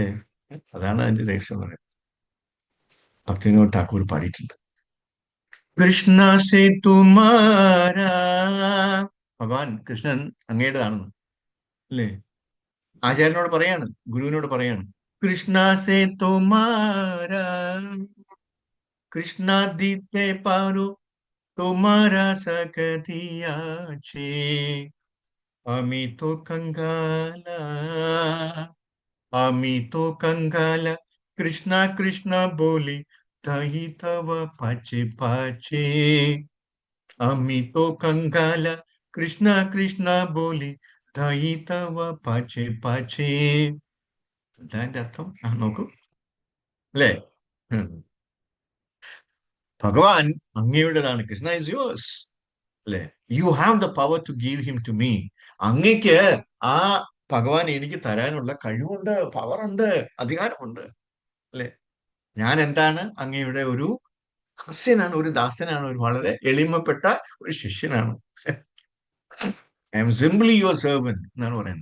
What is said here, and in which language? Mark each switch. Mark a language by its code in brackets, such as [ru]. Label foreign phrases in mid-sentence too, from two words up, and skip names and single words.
[ml] അതാണ് അതിന്റെ രഹസ്യം എന്ന് പറയുന്നത്. ഭക്തിവിനോദ് ഠാക്കൂർ പാടിയിട്ടുണ്ട്, [bn] কৃষ্ণ সে তোমার, [ml] ഭഗവാൻ കൃഷ്ണൻ അങ്ങയുടേതാണെന്ന്. അല്ലേ? ആചാര്യനോട് പറയാണ്, ഗുരുവിനോട് പറയാണ്, [bn] কৃষ্ণ সে তোমার, কৃষ্ণ দিতে পারো তোমার শকতি আছে, আমি তো কঙ্গালা, আমি তো কঙ্গালা, কৃষ্ণ কৃষ্ণ বলি তাই তব পাচে পাচে, আমি তো কাঙ্গালা, কৃষ্ণ কৃষ্ণ বলি তাই তব পাছে পাছে. [ml] എന്താ എന്റെ അർത്ഥം? നോക്കൂ, അല്ലേ? ഉം. ഭഗവാൻ അങ്ങയുടേതാണ്, [en] Krishna is yours. [ml] അല്ലെ? [en] You have the power to give him to me. [ml] അങ്ങയ്ക്ക് ആ ഭഗവാൻ എനിക്ക് തരാനുള്ള കഴിവുണ്ട്, പവറുണ്ട്, അധികാരമുണ്ട്. അല്ലെ? ഞാൻ എന്താണ്? അങ്ങയുടെ ഒരു ദാസ്യനാണ്, ഒരു ദാസനാണ്, ഒരു വളരെ എളിമപ്പെട്ട ഒരു ശിഷ്യനാണ്. [en] I am simply your servant [ml] എന്നാണ് പറയുന്നത്.